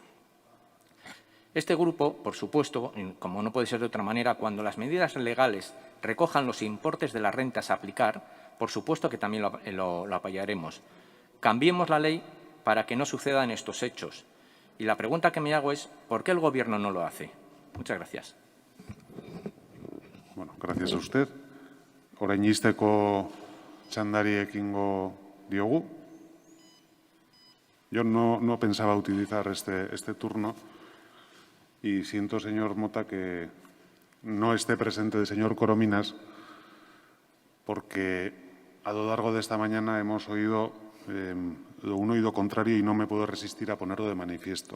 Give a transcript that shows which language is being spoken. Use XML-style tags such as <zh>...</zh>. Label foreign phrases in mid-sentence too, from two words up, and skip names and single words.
<es>Este grupo, por supuesto, como no puede ser de otra manera, cuando las medidas legales recojan los importes de las rentas a aplicar, por supuesto que también lo apoyaremos. Cambiemos la ley para que no sucedan estos hechos. Y la pregunta que me hago es, ¿por qué el Gobierno no lo hace? Muchas gracias. Bueno, gracias a usted.</es> <eu>Orainisteko txandari ekingo diogu.</eu> <es>Yo no pensaba utilizar este turno y siento, señor Mota, que no esté presente el señor Corominas, porque a lo largo de esta mañana hemos oído un oído contrario y no me puedo resistir a ponerlo de manifiesto.</es>